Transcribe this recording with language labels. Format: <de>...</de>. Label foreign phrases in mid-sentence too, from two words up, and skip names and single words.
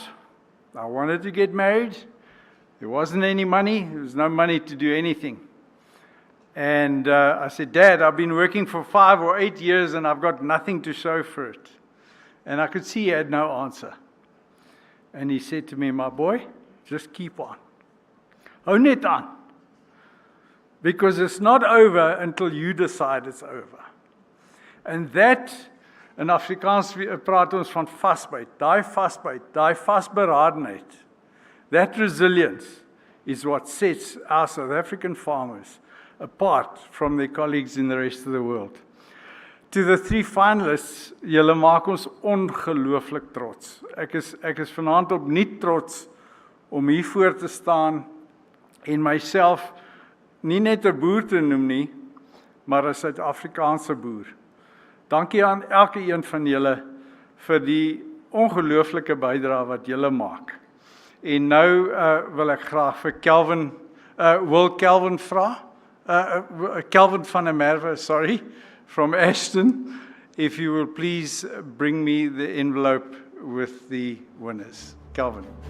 <en>I wanted to get married. There wasn't any money. There was no money to do anything. And I said, Dad, I've been working for 5 or 8 years and I've got nothing to show for it. And I could see he had no answer. And he said to me, my boy, just keep on.</en> <af>Hou net aan.</af> <en>Because it's not over until you decide it's over. And that,</en> <af>in Afrikaans praat ons van vasbyt, daai vasberadenheid,</af> <en>that resilience is what sets our South African farmers apart from their colleagues in the rest of the world. To the 3 finalists,</en> <af>julle maak ons ongelooflik trots. Ek is vanaand opnuut trots om hier voor te staan en myself nie net 'n boer te noem nie, maar 'n Suid-Afrikaanse boer. Dankie aan elke een van julle vir die ongelooflike bydrae wat julle maak. En nou wil ek graag vir Kelvin vra, Kelvin van der Merwe,</af> <en>sorry, from Ashton, if you will please bring me the envelope with the winners. Kelvin.</en>